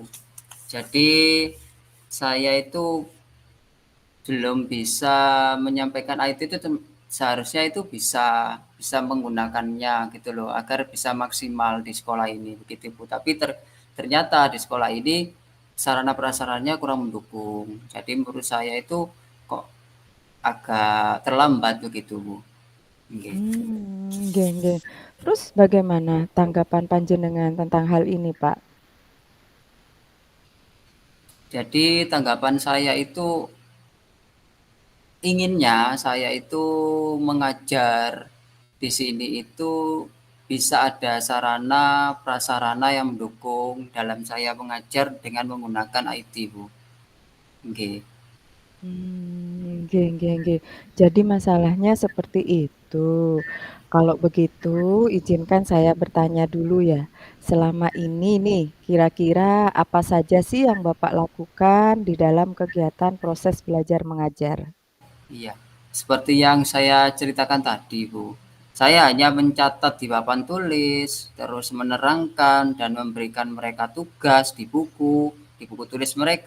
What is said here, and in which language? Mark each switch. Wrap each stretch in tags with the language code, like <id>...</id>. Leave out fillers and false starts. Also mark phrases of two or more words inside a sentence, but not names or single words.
<id>Jadi saya itu belum bisa menyampaikan IT itu seharusnya itu bisa bisa menggunakannya gitu loh, agar bisa maksimal di sekolah ini, begitu Bu. Tapi ternyata di sekolah ini sarana prasarannya kurang mendukung. Jadi menurut saya itu kok agak terlambat begitu Bu. Nggih.</id> <jv>Nggih nggih.</jv> <id>Terus bagaimana tanggapan panjenengan tentang hal ini, Pak? Jadi tanggapan saya itu inginnya saya itu mengajar di sini itu bisa ada sarana prasarana yang mendukung dalam saya mengajar dengan menggunakan IT, Bu. Nggih.</id> <jv>Nggih nggih nggih.</jv> <id>Jadi masalahnya seperti itu. Kalau begitu izinkan saya bertanya dulu ya. Selama ini nih, kira-kira apa saja sih yang Bapak lakukan di dalam kegiatan proses belajar mengajar? Iya. Seperti yang saya ceritakan tadi, Bu. Saya hanya mencatat di papan tulis, terus menerangkan dan memberikan mereka tugas di buku tulis mereka.</id>